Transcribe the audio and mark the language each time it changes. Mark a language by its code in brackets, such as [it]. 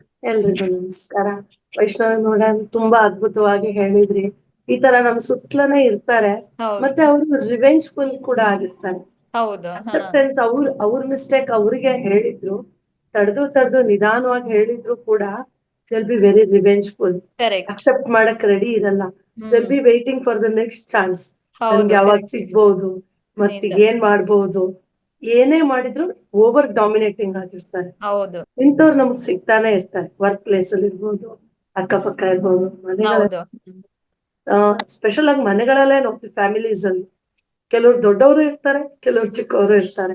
[kn] ಎಲ್ರಿಗೂ ನಮಸ್ಕಾರ. ವೈಷ್ಣವಿ ಮೇಡಮ್ ತುಂಬಾ ಅದ್ಭುತವಾಗಿ ಹೇಳಿದ್ರಿ. ಈ ತರ ನಮ್ ಸುತ್ತಲನೇ ಇರ್ತಾರೆ, ಹೌದು. ಮತ್ತೆ ಅವರು ರಿವೆಂಜ್ಫುಲ್ ಕೂಡ ಆಗಿರ್ತಾರೆ. ಹೌದು. ಹಾ, ಅಕ್ಸೆಪ್ಟೆನ್ಸ್ ಅವ್ರ ಮಿಸ್ಟೇಕ್ ಅವ್ರಿಗೆ ಹೇಳಿದ್ರು, ತಡೆದು ನಿಧಾನವಾಗಿ ಹೇಳಿದ್ರು ಕೂಡ [en] they'll be very revengeful. [kn] Correct. Accept ಮಾಡಕ್ ರೆಡಿ ಇರಲ್ಲ. [en] they'll be waiting for the next chance. [kn] ಹೌದು, ನನ್ಗೆ ಯಾವಾಗ [en] correct. [kn] ಸಿಗ್ಬಹುದು, ಮತ್ತೀಗ ಏನ್ ಮಾಡ್ಬಹುದು, ಏನೇ ಮಾಡಿದ್ರು ಓವರ್ ಡಾಮಿನೇಟಿಂಗ್ ಆಗಿರ್ತಾರೆ. ಹೌದು. ಇಂಥವ್ರು ನಮ್ಗ್ ಸಿಗ್ತಾನೆ ಇರ್ತಾರೆ. ವರ್ಕ್ ಪ್ಲೇಸ್ ಅಲ್ಲಿ ಇರ್ಬೋದು, ಅಕ್ಕಪಕ್ಕ ಇರ್ಬೋದು, ಮನೆಗಳ ಹೌದು. ಸ್ಪೆಷಲ್ ಆಗಿ ಮನೆಗಳಲ್ಲೇ ನೋಡ್ತೀವಿ. ಫ್ಯಾಮಿಲೀಸ್ ಅಲ್ಲಿ ಕೆಲವ್ರು ದೊಡ್ಡವರು ಇರ್ತಾರೆ, ಕೆಲವ್ರು ಚಿಕ್ಕವರು ಇರ್ತಾರೆ.